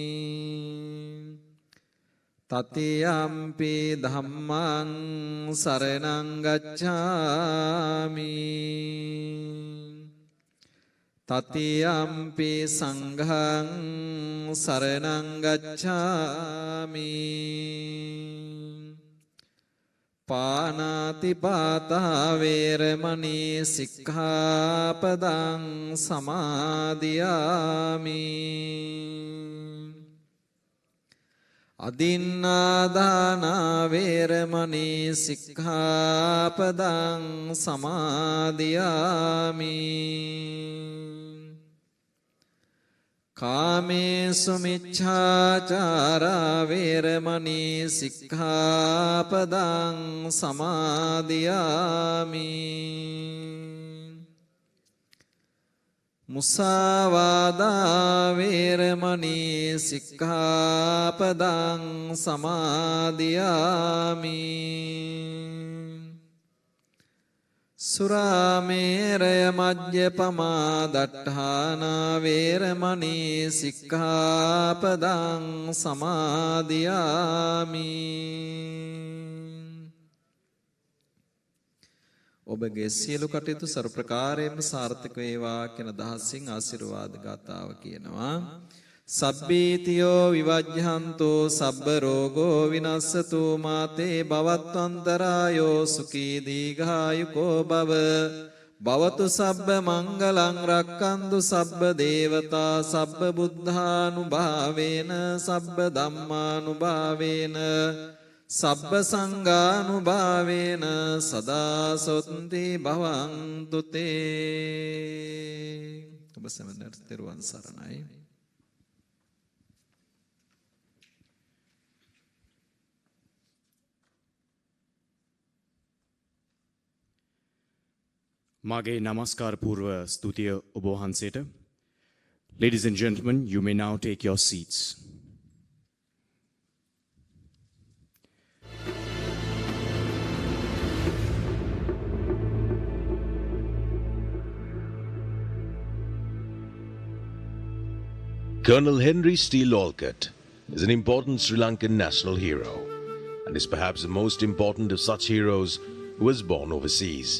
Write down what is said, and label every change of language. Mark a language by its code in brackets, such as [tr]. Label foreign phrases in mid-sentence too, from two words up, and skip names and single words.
[pi] တတိယံ පි ධම්මං සරණං ගච්ඡාමි တတိယံ පි සංඝං සරණං ගච්ඡාමි පාණාති පාතා වේරමණී සික්ඛාපදං සමාදියාමි อดินนาดานาเวรมณีสิกขาปดังสมาธิยามิ กาเมสุมิจฉาจาราเวรมณีสิกขาปดังสมาธิยามิ มุสาวาดาเวรมณีสิกขาปดังสมาธิยามิ සුරාමේරය මජ්ජපමා දට්ඨානා වේරමණී සික්ඛාපදං සමාදියාමි. [si] ඔබගේ සියලු කටයුතු සර්ව ප්‍රකාරයෙන්ම සාර්ථක වේවා කියන දහසින් ආශිර්වාද ගාතාව කියනවා. [pi] සබ්බීතියෝ විවජ්ජහන්තෝ සබ්බ රෝගෝ විනස්සතු මාතේ භවත්වන්තරායෝ සුඛී දීඝායුකෝ භව භවතු සබ්බ මංගලං රක්ඛන්තු සබ්බ දේවතා සබ්බ බුද්ධානුභාවේන සබ්බ ධම්මානුභාවේන සබ්බ සංඝානුභාවේන සදා සොත්ති භවන්තු තේ. [si] ඔබ සමනට තෙරුවන් සරණයි. මගේ නමස්කාර පූර්ව ස්තුතිය ඔබ වහන්සේට. [en] Ladies and gentlemen, you may now take your seats. Colonel Henry Steele Olcott is an important Sri Lankan national hero and is perhaps the most important of such heroes who was born overseas.